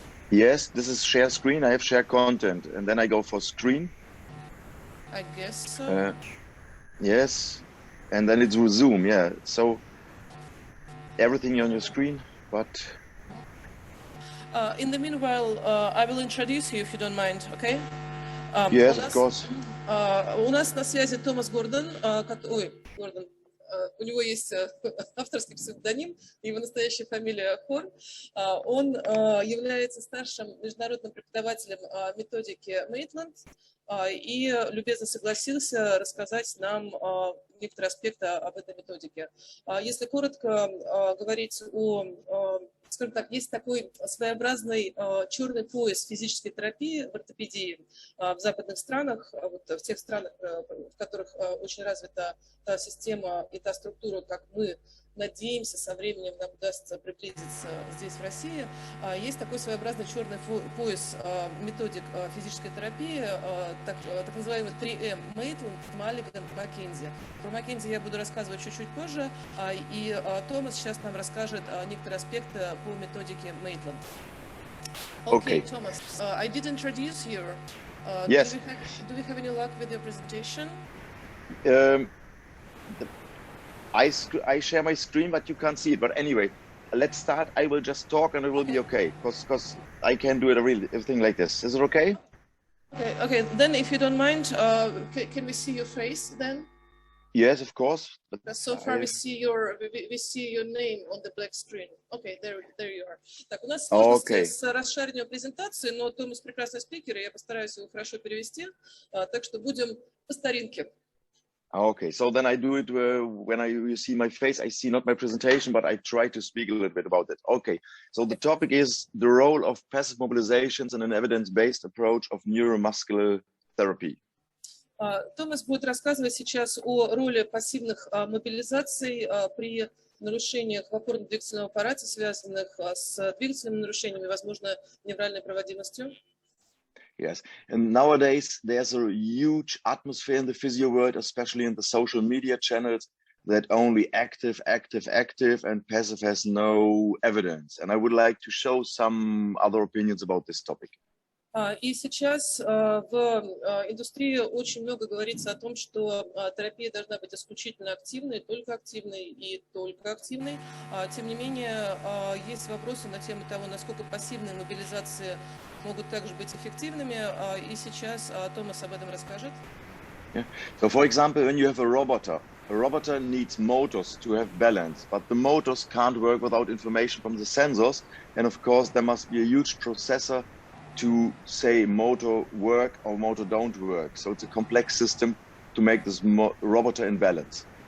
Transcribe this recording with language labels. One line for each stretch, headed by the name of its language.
English: Yes, this is share screen. I have share content, and then I go for screen. I guess so. Yes, and then it's Zoom. Yeah, so everything on your screen, but. In the meanwhile, I will introduce you if you don't mind, okay? Yes, of course.
Russian: У нас на связи Томас Гордон. Гордон. У него есть авторский псевдоним, его настоящая фамилия Хорre. Он является старшим международным преподавателем методики Мейтланд и любезно согласился рассказать нам некоторые аспекты об этой методике. Если коротко говорить о, скажем так, есть такой своеобразный черный пояс физической терапии в ортопедии в западных странах, вот в тех странах, в которых очень развита та система и та структура, как мы надеемся, со временем нам удастся приблизиться здесь, в России. Есть такой своеобразный черный пояс методик физической терапии, так называемый 3М, Мейтланд, Маллиган, Маккензи. Про Маккензи я буду рассказывать чуть-чуть позже, и Томас сейчас нам расскажет некоторые аспекты по методике Мейтланд.
English: Okay, Thomas, I did introduce you. Yes. Do we have any luck with your presentation? I share my screen, but you can't see it. But anyway, let's start. I will just talk and it will be okay, because I can do it everything like this. Is it okay? Okay. Then, if you don't mind, can we see your face then? Yes, of course. But so far, we see your name on the black screen. Okay, there you are.
Russian: Так, у нас сложности с расширением презентации, но Томас прекрасный спикер, и я постараюсь его хорошо перевести. Так что будем по старинке.
English: Okay, so then I do it when you see my face. I see not my presentation, but I try to speak a little bit about it. Okay, so the topic is the role of passive mobilizations in an evidence-based approach of neuromuscular therapy.
Russian: Томас будет рассказывать сейчас о роли пассивных мобилизаций при нарушениях в опорно-двигательном аппарате, связанных с двигательными нарушениями, возможно, невральной проводимостью.
English: Yes, and nowadays there's a huge atmosphere in the physio world, especially in the social media channels, that only active, and passive has no evidence. And I would like to show some other opinions about this topic.
Russian: И сейчас в индустрии очень много говорится о том, что терапия должна быть исключительно активной, только активной и только активной. Тем не менее, есть вопросы на тему того, насколько пассивные мобилизации могут также быть эффективными. И сейчас Томас об этом расскажет. Yeah.
English: So, for example, when you have a robot needs motors to have balance, but the motors can't work without information from the sensors. And of course, there must be a huge processor to say motor work or motor don't work. So it's a complex system to make this robot in balance.